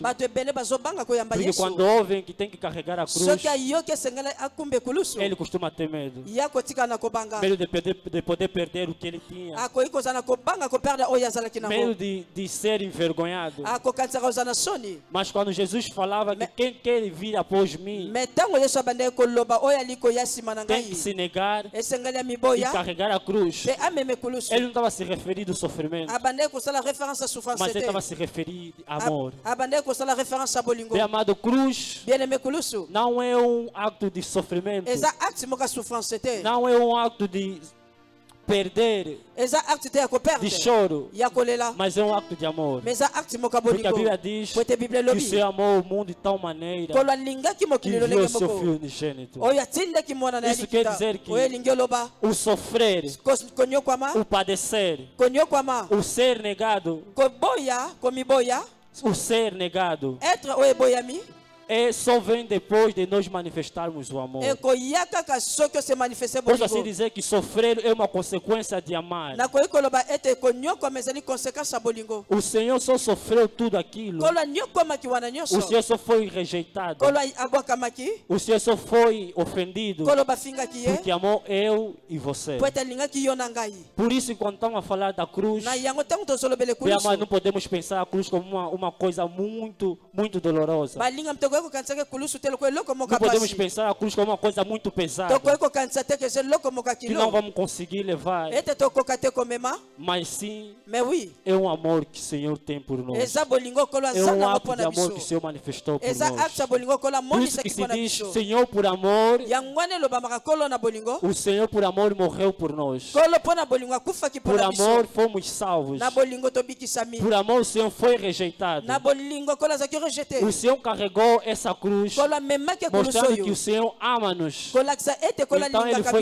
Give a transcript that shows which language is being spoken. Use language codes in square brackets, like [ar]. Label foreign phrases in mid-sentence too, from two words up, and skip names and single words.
[ln] Bato ebele bazobanga koyamba [pt] Porque [ln] Yesu. [pt] quando ouvem que tem que carregar a cruz, [ln] Soki ayoki esengeli akumbe kulusu. [pt] ele costuma ter medo. [ln] Ya kotika na kobanga. [pt] Medo de poder perder o que ele tinha. [ln] Akoki kozala kobanga koperda oyo azalaki [pt] Medo [ln] nango. [pt] de ser envergonhado. [ln] Akokanisaka kozala na soni. [pt] Mas quando Jesus falava que quem quer vir após mim [ln] Me ntango Yesu abandaki koloba oyo ali koya nsima na [pt] tem que [ln] ngai. [pt] se negar [ln] Esengeli ya [pt] e [ln] miboya. [pt] carregar a cruz. [ln] Pe ameme kulusu. [pt] Ele não estava se referindo ao sofrimento, [ln] Abandaki kosala [fr] référence à souffrance [pt] mas ele [ln] te. [pt] estava se referindo a amor. [ln] Abandaki kosala [fr] référence à [ln] bolingo. [pt] Bem amado, cruz [fr] Bien aimé [ln] kulusu. [pt] não é um acto de sofrimento, [ln] Eza acte moko ya souffrance te. [pt] não é um acto de perder, [ln] Eza acte te ya [pt] de [ln] koperde. [pt] choro, [ln] Ya kolela. [pt] mas é um acto de amor. [ln] Mais eza acte moko ya [pt] Porque a [ln] bolingo. [pt] Bíblia diz [ln] Po ete Bible [pt] que o [ln] elobi. [pt] Senhor amou o mundo de tal maneira [ln] Kolo alingaki [pt] que [ln] mokili [pt] enviou [ln] lolenge [pt] seu [ln] moko. [pt] Filho unigênito. [ln] Oyo atindaki mwana na ye [pt] Isso quer [ln] likita. [pt] dizer que [ln] Oyo elingi oloba. [pt] O sofrer, [ln] Konyokwama. [pt] o padecer, [ln] Konyokwama. [pt] o ser negado, [ln] Koboya. Komiboya. [pt] o ser negado, [ln] Être oyo eboyami. [pt] só vem depois de nós manifestarmos o amor. [ln] ekoya kaka soki ose manifeste [pt] Posso assim [ln] bolingo [pt] dizer que sofrer é uma consequência de amar. [ln] nakoki koloba ete konyokoma ezali conséquence ya bolingo [pt] O Senhor só sofreu tudo aquilo. [ln] kolo anyokomaki wana [pt] O [ln] nyonso [pt] Senhor só foi rejeitado. [ln] kolo abwakamaki [pt] O Senhor só foi ofendido [ln] kolo bafingaki ye [pt] porque amou eu e você. [ln] po ete alingaki yo na ngai [pt] Por isso, quando estamos a falar da cruz, [ln] na yango ntango tozolobela [pt] bem, [ln] ekulusu [pt] mas não podemos pensar a cruz como uma coisa muito dolorosa. [ln] balinga tokoki kokanisaka ekulusu te lokola eloko moko [pt] Não podemos [ln] pasi [pt] pensar a cruz como uma coisa muito pesada [ln] tokoki kokanisa te keze eloko moko ya [pt] que não [ln] kilo [pt] vamos conseguir levar. [ln] ete tokoka te komema [pt] Mas sim, [fr] mais oui [pt] é um amor que o Senhor tem por nós. [ln] eza bolingo kolo [pt] É [ln] aza [pt] um [ln] nango [pt] ato [ln] mpo [pt] de [ln] na [pt] amor que o [ln] biso [pt] Senhor manifestou por [ln] eza [pt] nós. [ln] acte ya bolingo kolo [pt] Por isso que [ln] amonisaki [pt] se [ln] mpo na [pt] diz, [ln] biso [pt] Senhor por amor, [ln] yango wana elobamaka kolo na bolingo [pt] o Senhor por amor morreu por nós. [ln] kolo mpo na bolingo akufaki mpo [pt] Por [ln] na biso [pt] amor fomos salvos. [ln] na bolingo tobikisami [pt] Por amor o Senhor foi rejeitado. [ln] na bolingo kolo azalaki rejete [pt] O Senhor carregou essa cruz, [ln] kolo amemaki ekulusu [pt] mostrando que [ln] oyo [pt] o Senhor ama-nos. [ln] kolakisa ete kolo [pt] Então Ele [ln] alingaka